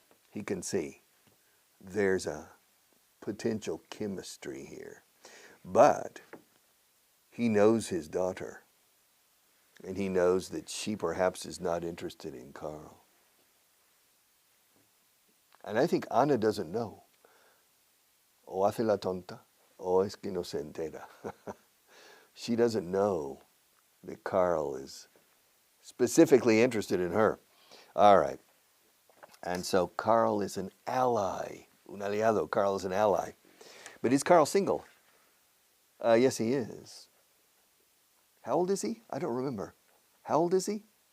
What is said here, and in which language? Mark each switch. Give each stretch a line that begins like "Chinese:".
English: He can see there's a potential chemistry here. But he knows his daughter. And he knows that she perhaps is not interested in Carl. And I think Anna doesn't know.
Spanish: O hace la tonta, o es que no se entera.
English: She doesn't know that Carl is specifically interested in her. All right. And so Carl is an ally.
Spanish: Un aliado.
English: Carl is an ally. But is Carl single? Yes, he is. How old is he? I don't remember. How old is he?